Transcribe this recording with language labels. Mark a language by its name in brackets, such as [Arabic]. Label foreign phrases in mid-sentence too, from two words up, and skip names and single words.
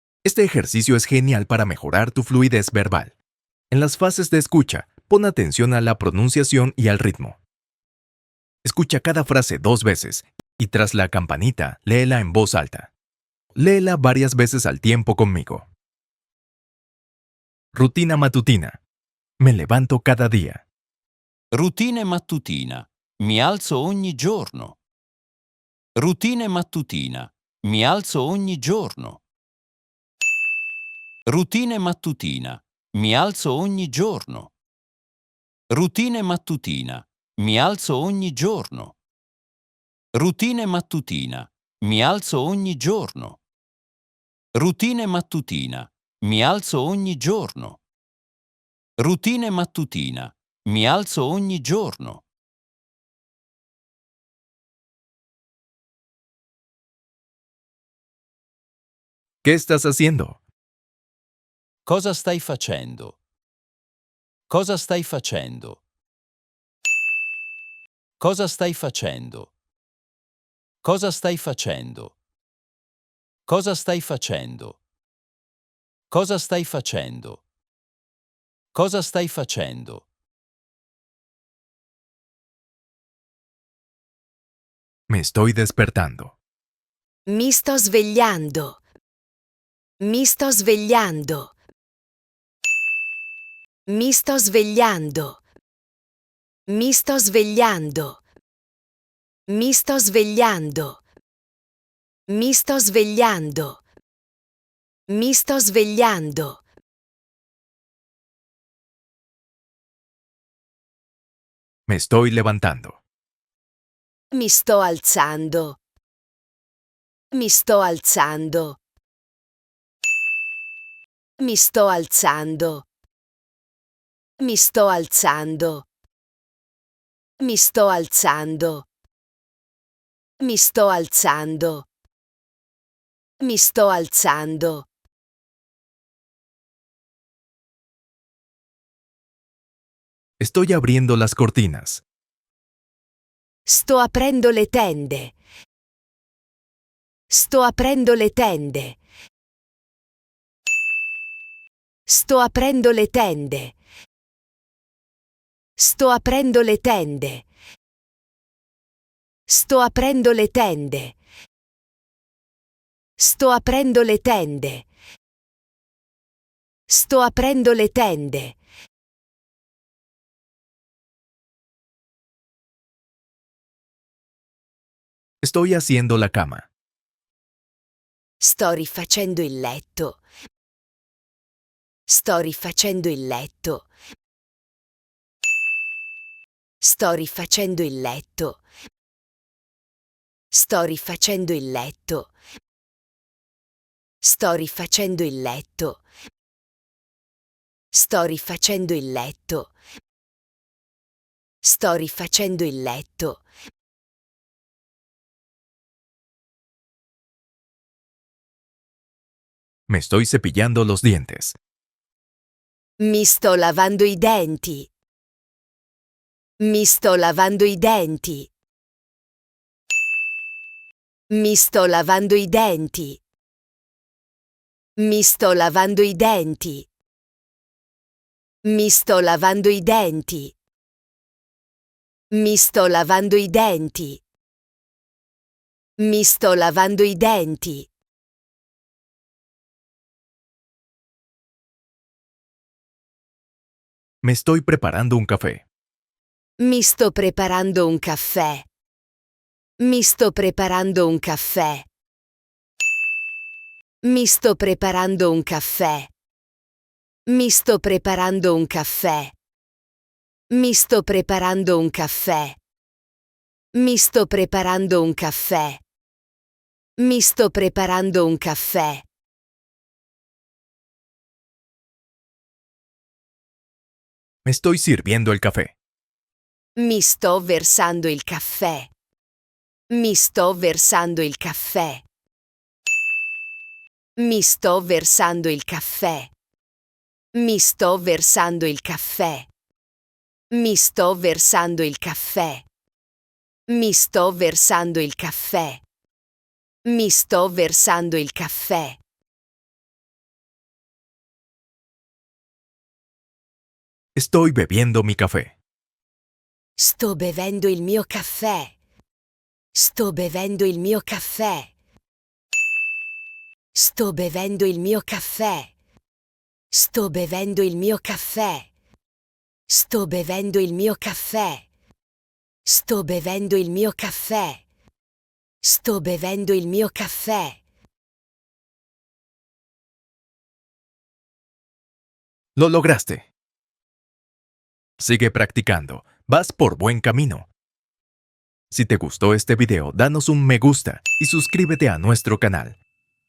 [Spanish] Este ejercicio es genial para mejorar tu fluidez verbal. En las fases de escucha, pon atención a la pronunciación y al ritmo. Escucha cada frase 2 veces y tras la campanita, léela en voz alta. Léela varias veces al tiempo conmigo. Rutina matutina. Me levanto cada día. [Italian] Routine mattutina. Mi alzo ogni giorno. Routine mattutina. Mi alzo ogni giorno. Routine mattutina. Mi alzo ogni giorno. Routine mattutina. Mi alzo ogni giorno. Routine mattutina. Mi alzo ogni giorno. Routine mattutina. Mi alzo ogni giorno. Routine mattutina. Mi alzo ogni giorno. [Spanish] ¿Qué estás haciendo? [Italian] Cosa stai facendo? Cosa stai facendo? Cosa stai facendo? Cosa stai facendo? Cosa stai facendo? Cosa stai facendo? Cosa stai facendo? [Spanish] Me estoy despertando. [Italian] Mi sto svegliando. Mi sto svegliando. Mi sto svegliando. Mi sto svegliando. Mi sto svegliando. Mi sto svegliando. Mi sto svegliando. [Spanish] Me estoy levantando. [Italian] Mi sto alzando. Mi sto alzando. Mi sto alzando. Mi sto alzando. Mi sto alzando. Mi sto alzando. Mi sto alzando. [Spanish] Estoy abriendo las cortinas. [Italian] Sto aprendo le tende. Sto aprendo le tende. Sto aprendo le tende. Sto aprendo le tende. Sto aprendo le tende. Sto aprendo le tende. Sto aprendo le tende. [Spanish] Estoy haciendo la cama. [Italian] Sto rifacendo il letto. Sto rifacendo il letto. Sto rifacendo il letto. Sto rifacendo il letto. Sto rifacendo il letto. Sto rifacendo il letto. Sto rifacendo il letto. [Spanish] Me estoy cepillando los dientes. [Italian] Mi sto lavando i denti. Mi sto lavando i denti. Mi sto lavando i denti. Mi sto lavando i denti. Mi sto lavando i denti. Mi sto lavando i denti. Mi sto lavando i denti. [Spanish] Me estoy preparando un café. [Italian] Mi sto preparando un caffè. Mi sto preparando un caffè. Mi sto preparando un caffè. Mi sto preparando un caffè. Mi sto preparando un caffè. Mi sto preparando un caffè. Mi sto preparando un caffè. [Spanish] Me estoy sirviendo el café. [Italian] Mi sto versando il caffè. Mi sto versando il caffè. Mi sto versando il caffè. Mi sto versando il caffè. Mi sto versando il caffè. Mi sto versando il caffè. Mi sto versando il caffè. [Spanish] Estoy bebiendo mi café. [Italian] Sto bevendo il mio caffè. Sto bevendo il mio caffè. Sto bevendo il mio caffè. Sto bevendo il mio caffè. Sto bevendo il mio caffè. Sto bevendo il mio caffè. Sto bevendo il mio caffè. [Spanish] Lo lograste. Sigue practicando. Vas por buen camino. Si te gustó este video, danos un me gusta y suscríbete a nuestro canal.